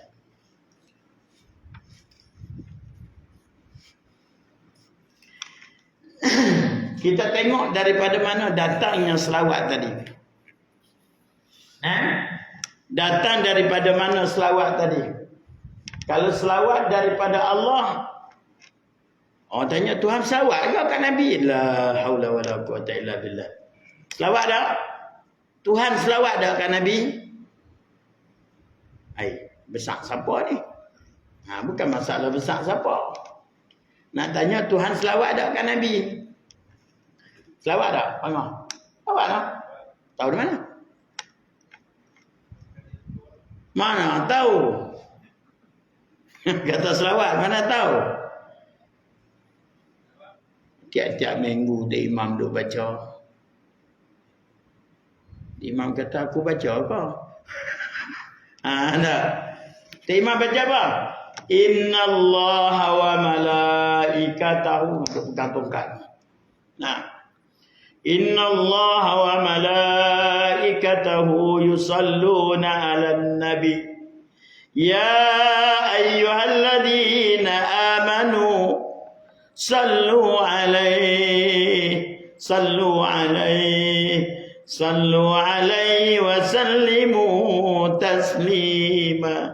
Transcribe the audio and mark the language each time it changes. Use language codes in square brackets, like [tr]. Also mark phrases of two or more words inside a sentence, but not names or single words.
[ms] Kita tengok daripada mana datangnya selawat tadi. Datang daripada mana selawat tadi? Kalau selawat daripada Allah, tanya Tuhan selawat ke kat Nabi? [ar] لا حول ولا قوة إلا بالله. [ms] Selawat dah? Tuhan selawat dah kat Nabi? Besar siapa ni? Bukan masalah besar siapa. Nak tanya Tuhan selawat dah kat Nabi? Selawat dah? Panggah? Selawat dah? Tahu di mana? Mana tahu? Kata selawat, mana tahu? Tiap-tiap minggu dia imam duk baca. Imam kata aku baca apa? Tak. Dia imam baca apa? [ar] إن الله وملائكته. [ms] Untuk pegang tongkat. [ar] إن الله وملائكته يصلون على النبي. يا أيها الذين آمنوا صلوا عليه وسلموا تسليما.